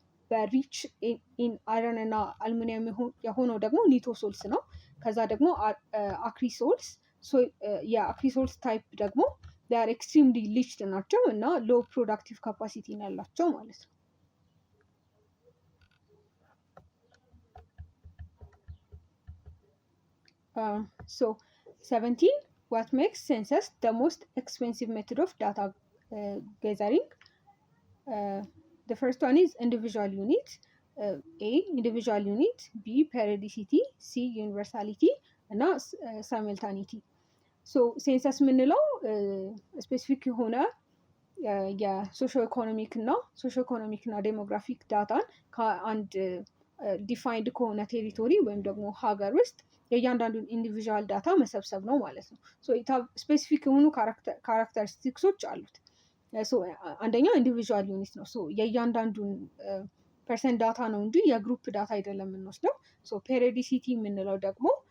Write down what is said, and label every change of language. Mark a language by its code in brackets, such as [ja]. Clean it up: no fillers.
[am] በሪች ኢን አይረን እና አልሙኒየም የሆነው ደግሞ ኒቶሶልስ ነው። ከዛ ደግሞ አክሪሶልስ የአክሪሶልስ ታይፕ ደግሞ ር [en] ኤክስትሪምሊ ሊችድ [am] ናቸው እና ሎ ፕሮዳክቲቭ ካፓሲቲ ያላቸው ማለት ነው። [en] So 17 what makes census the most expensive method of data gathering? The first one is individual unit. A individual unit, B periodicity, C universality እና simultaneity። [am] ሶ ሴንሰስ የምንለው ስፔሲፊክ የሆነ የሶሾ ኢኮኖሚክ እና ዴሞግራፊክ ዳታን ከአንድ ዲፋይንድ ከሆነ ቴሪቶሪ ወይም ደግሞ ሀገር ውስጥ የእያንዳንዱን ኢንዲቪዥዋል ዳታ መሰብሰብ ነው ማለት ነው። ስፔሲፊክ የሆኑ ካራክተሪስቲክሶች አሉት። አንደኛው ኢንዲቪዥዋል ዩኒት ነው። የእያንዳንዱን ፐርሰንት ዳታ ነው እንጂ የግሩፕ ዳታ አይደለም የምንወስደው። ፔሪዲሲቲ የምንለው ደግሞ